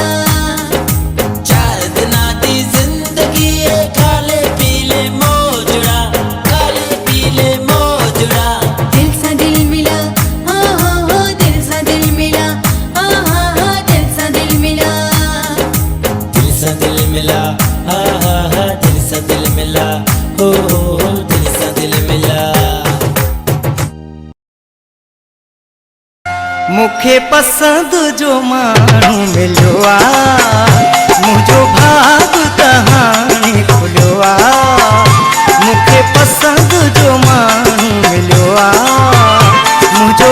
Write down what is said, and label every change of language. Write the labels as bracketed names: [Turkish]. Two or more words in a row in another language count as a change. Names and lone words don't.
[Punjabi] ਚਾਰ ਦਿਨਾ ਦੀ ਜ਼ਿੰਦਗੀ ਹੈ ਕਾਲੇ ਪੀਲੇ ਮੌਜੜਾ ਕਾਲੇ ਪੀਲੇ ਮੌਜੜਾ [Sindhi] दिल सा दिल मिला हाँ हाँ हाँ दिल सा दिल मिला हाँ हाँ हाँ दिल सा दिल मिला दिल सा दिल मिला हा हा हा दिल सा दिल मिला हो दिल सा दिल मिला मुखे पसंद जो माण्हू मिलियो आहे मुंहिंजो भाग कहाणी खुलियो आहे मुखे पसंद जो माण्हू मिलियो आहे मुंहिंजो